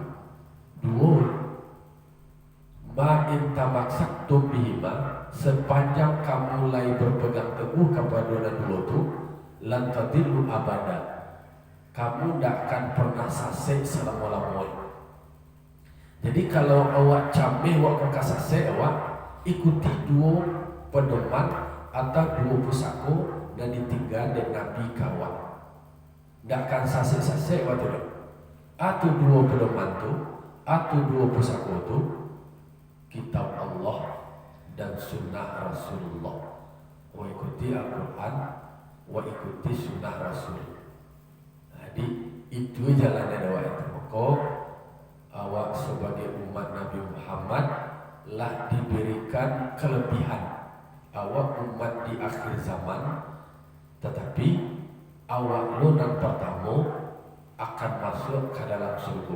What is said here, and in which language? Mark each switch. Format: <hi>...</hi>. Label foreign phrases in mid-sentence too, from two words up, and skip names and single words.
<id>Dua,</id> <ar>ما إن تمسكتم بهما,</ar> <id>sepanjang kamu mulai berpegang teguh kepada dua itu,</id> <ar>لن تضلوا أبدا,</ar> <id>kamu tidak akan pernah sasek selama-lamanya.</id> <min>Jadi kalau awak camih awak kasase awak ikuti dua pedoman atau 2 pusako dan ditinggal dan Nabi kawan. Ndak akan sasek-sasek waktu itu.</min> <id>Atau 2 pedoman tu, atau 2 pusako tu kitab Allah dan sunnah Rasulullah. Wa ikuti Al-Quran, wa ikuti sunnah Rasul. Jadi itu jalannya dakwah itu. Maka awak sebagai umat Nabi Muhammad lah diberikan kelebihan. Awak umat di akhir zaman, tetapi awak lunan pertama akan masuk ke dalam surga.</id>